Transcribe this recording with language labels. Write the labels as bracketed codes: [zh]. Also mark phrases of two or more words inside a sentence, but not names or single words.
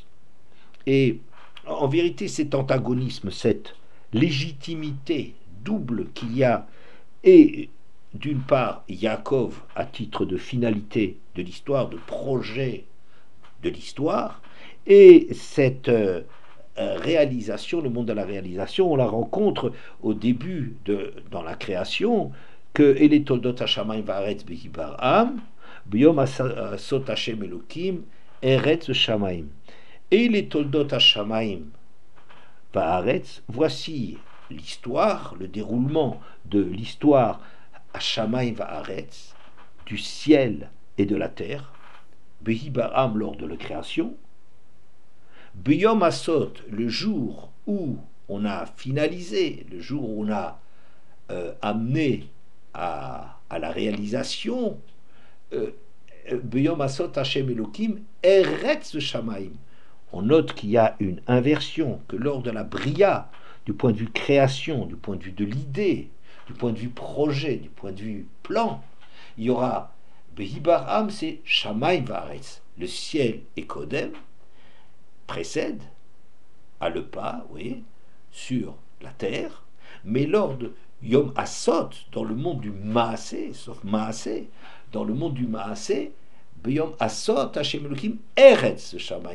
[fr] Et en vérité, cet antagonisme, cette légitimité double qu'il y a, et d'une part, Yaakov à titre de finalité de l'histoire, de projet de l'histoire, et cette réalisation, le monde de la réalisation, on la rencontre au début dans la création, que [he] אלה תולדות השמים והארץ בהבראם ביום עשות השם אלוקים ארץ שמים. [fr] Et les [he] תולדות השמים והארץ, [fr] voici l'histoire, le déroulement de l'histoire [he] השמים והארץ, [fr] du ciel et de la terre, [he] בהבראם [fr] lors de la création, [he] ביום עשות, [fr] le jour où on a finalisé, le jour où on a amené à la réalisation, [he] ביום עשות השם אלוקים ארץ שמים. [fr] On note qu'il y a une inversion, que lors de la bria, du point de vue création, du point de vue de l'idée, du point de vue projet, du point de vue plan, il y aura Behibaram, c'est [he] שמים וארץ. [fr] Le ciel et Kodem précède, à le pas, oui, sur la terre, mais lors de [he] יום עשות, [fr] dans le monde du Maasé, sauf Maasé, dans le monde du Maasé, [he] ביום עשות השם אלוקים ארץ שמים.